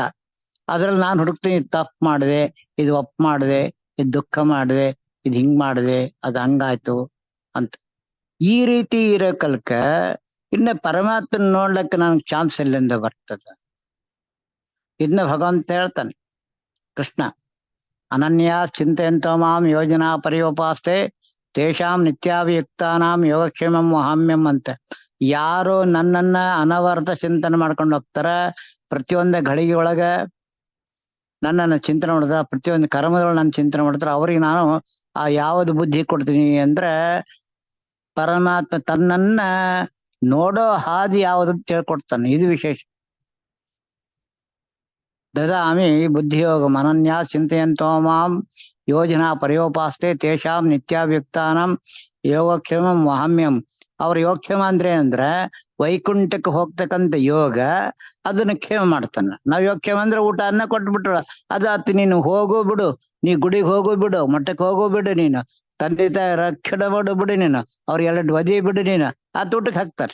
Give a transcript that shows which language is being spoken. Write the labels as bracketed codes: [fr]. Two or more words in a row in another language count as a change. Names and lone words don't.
[kn] ಅದ್ರಲ್ಲಿ ನಾನು ಹುಡುಕ್ತೀನಿ, ಇದು ತಪ್ಪು ಮಾಡಿದೆ, ಇದು ಒಪ್ಪು ಮಾಡಿದೆ, ಇದು ದುಃಖ ಮಾಡಿದೆ, ಇದು ಹಿಂಗ್ ಮಾಡಿದೆ, ಅದು ಹಂಗಾಯ್ತು ಅಂತ. ಈ ರೀತಿ ಇರೋ ಕಲ್ಕ ಇನ್ನ ಪರಮಾತ್ಮನ ನೋಡ್ಲಿಕ್ಕೆ ನನಗೆ ಚಾನ್ಸ್ ಎಲ್ಲಿಂದ ಬರ್ತದ? ಇದನ್ನ ಭಗವಂತ ಹೇಳ್ತಾನೆ, ಕೃಷ್ಣ. [sa] ಅನನ್ಯ ಚಿಂತೆಯಂತೋ ಮಾಂ ಯೋಜನಾ ಪರ್ಯೋಪಾಸ್ತೆ ತೇಷಾಂ ನಿತ್ಯಾಭಿಯುಕ್ತಾನಾಂ ಯೋಗಕ್ಷೇಮಂ ವಹಾಮ್ಯಂ ಅಂತ. [kn] ಯಾರು ನನ್ನನ್ನ ಅನವರ್ತ ಚಿಂತನೆ ಮಾಡ್ಕೊಂಡು ಹೋಗ್ತಾರ, ಪ್ರತಿಯೊಂದು ಘಳಿಗೆ ಒಳಗ ನನ್ನನ್ನು ಚಿಂತನೆ ಮಾಡಿದ್ರ, ಪ್ರತಿಯೊಂದು ಕರ್ಮದೊಳಗೆ ನನ್ನ ಚಿಂತನೆ ಮಾಡ್ತಾರ, ಅವ್ರಿಗೆ ನಾನು ಆ ಯಾವ್ದು ಬುದ್ಧಿ ಕೊಡ್ತೀನಿ ಅಂದ್ರೆ ಪರಮಾತ್ಮ ತನ್ನನ್ನ ನೋಡೋ ಹಾದಿ ಯಾವ್ದಂತ ತಿಳ್ಕೊಡ್ತಾನೆ. ಇದು ವಿಶೇಷ. [sa] ದದಾಮಿ ಬುದ್ಧಿಯೋಗ ಅನನ್ಯ ಚಿಂತೆಯಂತೋ ಮಾಂ ಯೋಜನಾ ಪರ್ಯೋಪಾಸ್ತೆ ತೇಷಾಂ ನಿತ್ಯಾಭಿಯುಕ್ತಾನಾಂ ಯೋಗಕ್ಷೇಮಂ ವಹಾಮ್ಯಂ. [kn] ಅವ್ರ ಯೋಗಕ್ಷೇಮ ಅಂದ್ರೆ ವೈಕುಂಠಕ್ಕೆ ಹೋಗ್ತಕ್ಕಂಥ ಯೋಗ, ಅದನ್ನ ಕ್ಷೇಮ ಮಾಡ್ತಾನ. ನಾವ್ ಯೋಗಕ್ಷೇಮ ಅಂದ್ರೆ ಊಟ ಅನ್ನ ಕೊಟ್ಬಿಟ್ರ ಅದಾತು, ನೀನು ಹೋಗು ಬಿಡು, ನೀ ಗುಡಿಗೆ ಹೋಗು ಬಿಡು, ಮಠಕ್ಕೆ ಹೋಗು ಬಿಡು, ನೀನು ತಂದೆ ತಾಯಿ ರಕ್ಷಣೆ ಮಾಡು ಬಿಡು, ನೀನು ಅವ್ರ ಎರಡು ವದಿ ಬಿಡು, ನೀನು ಆತ ಊಟಕ್ಕೆ ಹಾಕ್ತಾರೆ.